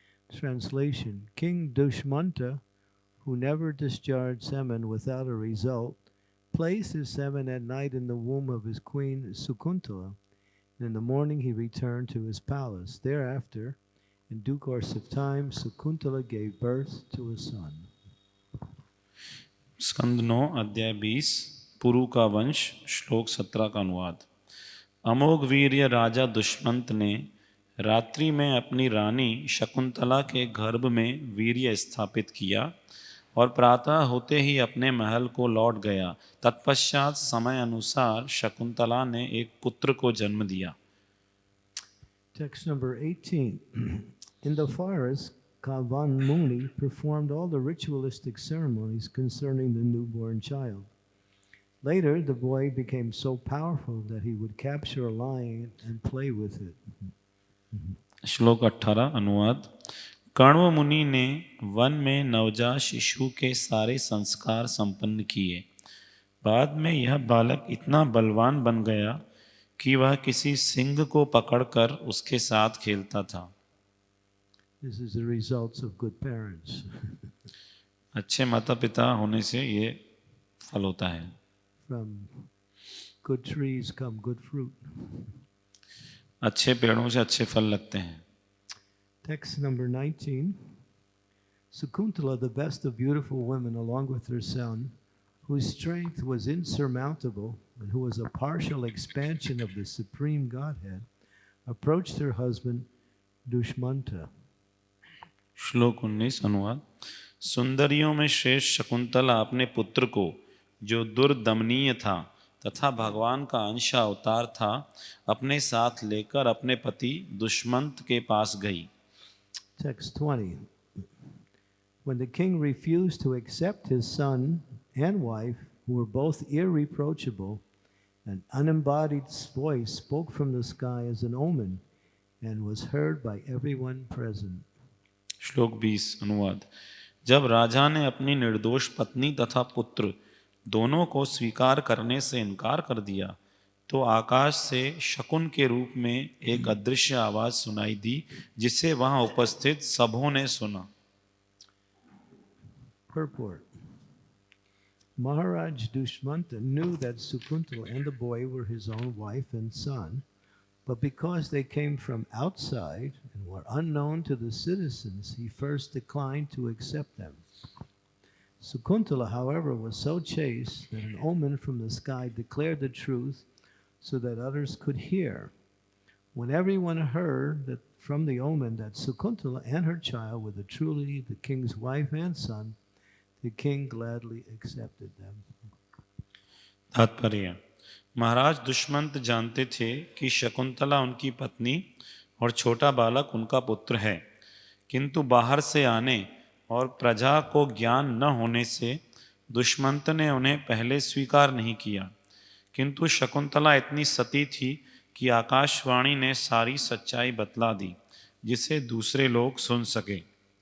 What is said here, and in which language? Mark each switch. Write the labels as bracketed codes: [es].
[en] Translation: King Dushmanta, who never discharged semen without a result, placed his semen at night in the womb of his queen Sukuntala, and in the morning he returned to his palace. Thereafter, in due course of time, Sakuntala gave birth to a son. [hi] स्कंद 9 अध्याय 20 पुरु का वंश श्लोक 17 का अनुवाद। अमोघ वीर्य राजा दुष्मंत ने रात्रि में अपनी रानी शकुंतला के गर्भ में वीर्य स्थापित किया और प्रातः होते ही अपने महल को लौट गया। तत्पश्चात समय अनुसार शकुंतला ने एक पुत्र को जन्म दिया। [en] Text number 18. In the forest, Kavan Muni performed all the ritualistic ceremonies concerning the newborn child. Later, the boy became so powerful that he would capture a lion and play with it. [hi] श्लोक 18 अनुवाद। कण्व मुनि ने one में नवजात शिशु के सारे संस्कार संपन्न किए। बाद में यह बालक इतना बलवान बन गया कि वह किसी सिंह को पकड़कर उसके साथ खेलता था। [en] This is the results of good parents. [hi] अच्छे माता पिता होने से ये फल होता है। [en] From good trees come good fruit. [hi] अच्छे पेड़ों से अच्छे फल लगते हैं। [en] Text number 19. Sakuntala, the best of beautiful women, along with her son, whose strength was insurmountable and who was a partial expansion of the Supreme Godhead, approached her husband Dushmanta. [hi] श्लोक 19 अनुवाद। सुंदरियों में श्रेष्ठ शकुंतला अपने पुत्र को, जो दुर्दमनीय था तथा भगवान का अंश अवतार था, अपने साथ लेकर अपने पति दुष्मंत के पास गई। [en] Text 20. When the king refused to accept his son and wife, who were both irreproachable, an unembodied voice spoke from the sky as an omen and was heard by everyone present. [hi] श्लोक 20 अनुवाद। जब राजा ने अपनी निर्दोष पत्नी तथा पुत्र दोनों को स्वीकार करने से इनकार कर दिया, तो आकाश से शकुन के रूप में एक अदृश्य आवाज सुनाई दी, जिसे वहां उपस्थित सबों ने सुना। [en] Purport. Maharaj Dushmanta knew that Sakuntala and the boy were his own wife and son, but because they came from outside and were unknown to the citizens, he first declined to accept them. Sakuntala, however, was so chaste that an omen from the sky declared the truth so that others could hear. When everyone heard that from the omen that Sakuntala and her child were truly the king's wife and son, the king gladly accepted them. [hi] तात्पर्य। महाराज दुष्मंत जानते थे कि शकुंतला उनकी पत्नी और छोटा बालक उनका पुत्र है, किंतु बाहर से आने और प्रजा को ज्ञान न होने से दुष्मंत ने उन्हें पहले स्वीकार नहीं किया, किंतु शकुंतला इतनी सती थी कि आकाशवाणी ने सारी सच्चाई बतला दी, जिसे दूसरे लोग सुन सके।